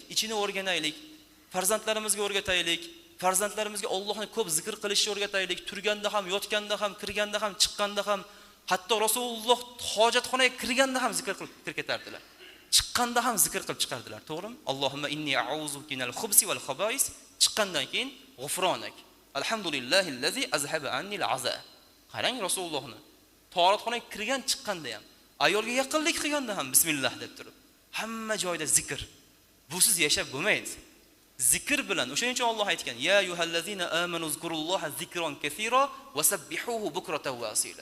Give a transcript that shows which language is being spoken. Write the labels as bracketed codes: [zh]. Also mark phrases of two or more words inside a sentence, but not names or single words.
[uz] Ichini o'rganaylik. Farzandlarimizga o'rgataylik. Farzandlarimizga Allohni ko'p zikr qilishni o'rgataylik. Turganda ham, yotganda ham, kirganda ham, chiqqanda ham, hatto Rasululloh hojatxonaga kirganda ham zikr qilib kirib ketardilar. Chiqqanda ham zikr qilib chiqardilar, to'g'rimi? [ar] اللهم إني أعوذ من الخبث والخبائث. [uz] Chiqqandan keyin g'ufronak. [ar] الحمد لله الذي أذهب عني الأذى. [uz] Qarang Rasulullohni. Tahoratxonaga kirgan chiqqanda ham, ayolga yaqinlik qilganda ham bismillah deb turib, hamma joyda zikr. Busiz yashab bo'lmaydi. Zikr bilan, o'shaning uchun Alloh aytgan: [ar] "يا أيها الذين آمنوا اذكروا الله ذكرا كثيرا وسبحوه بكرة وأصيلا."